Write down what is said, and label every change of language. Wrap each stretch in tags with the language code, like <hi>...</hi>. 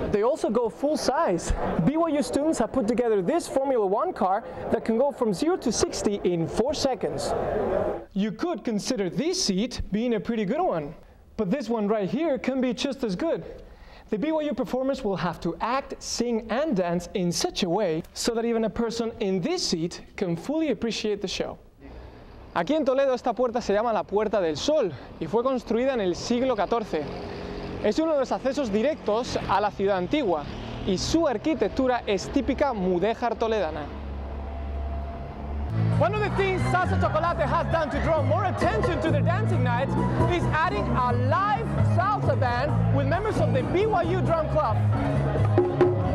<en>They also go full size. BYU students have put together this Formula One car that can go from 0 to 60 in 4 seconds. You could consider this seat being a pretty good one, but this one right here can be just as good. The BYU performers will have to act, sing, and dance in such a way so that even a person in this seat can fully appreciate the show.</en> <es>Aquí en Toledo esta puerta se llama la Puerta del Sol y fue construida en el siglo XIV. Es uno de los accesos directos a la ciudad antigua y su arquitectura es típica mudéjar toledana.</es> <en>One of the things Salsa Chocolate has done to draw more attention to their dancing nights is adding a live salsa band with members of the BYU Drum Club.</en>